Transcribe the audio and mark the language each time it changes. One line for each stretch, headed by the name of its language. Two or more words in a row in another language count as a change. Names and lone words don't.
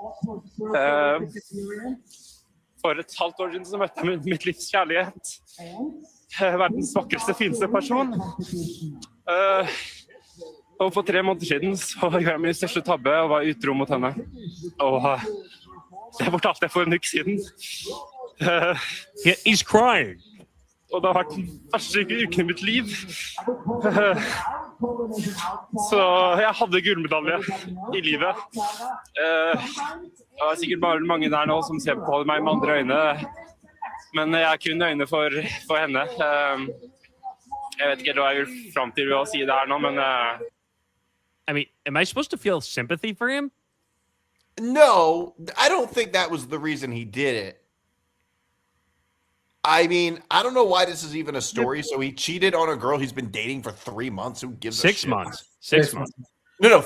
Norwegian: For et halvt år siden så møtte jeg mitt livs kjærlighet. Verdens vakreste, fineste person. Og for 3 måneder siden så gjorde jeg min største tabbe og var utro mot henne. Og det fortalte jeg for en uke siden.
English: He's crying.
Norwegian: Og det har vært den verste uken i mitt liv. Så jeg hadde gullmedalje i livet. Det var sikkert bare mange der nå som ser på meg med andre øyne. Men jeg har kun øyne for henne. Jeg vet ikke hva jeg vil fram til ved å si det her nå, men
English: I mean, am I supposed to feel sympathy for him? No, I don't think that was the reason he did it. I mean, I don't know why this is even a story. So he cheated on a girl he's been dating for 3 months. Who gives a shit? 6 months. 6 months. No.